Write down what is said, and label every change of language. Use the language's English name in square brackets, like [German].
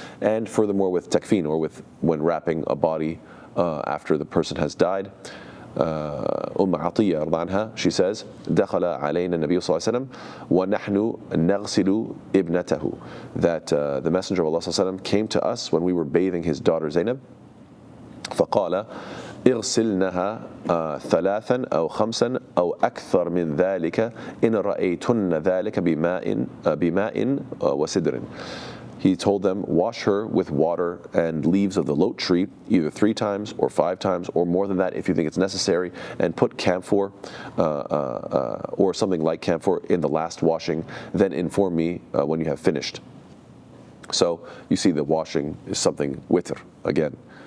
[English] And furthermore with takfeen, or with when wrapping a body after the person has died, Atiyya رضي عنها, she says, [Arabic] دخل علينا النبي صلى الله عليه وسلم ونحن نغسل ابنته, [English] that the Messenger of Allah صلى الله عليه وسلم came to us when we were bathing his daughter Zainab. [Arabic] فقال اغسلنها ثلاثا أو خمسا أو أكثر من ذلك إن رأيتن ذلك بماء وسدر. [English] He told them, wash her with water and leaves of the lote tree, either 3 times or 5 times or more than that if you think it's necessary, and put camphor or something like camphor in the last washing. Then inform me when you have finished. So you see the washing is something witr again.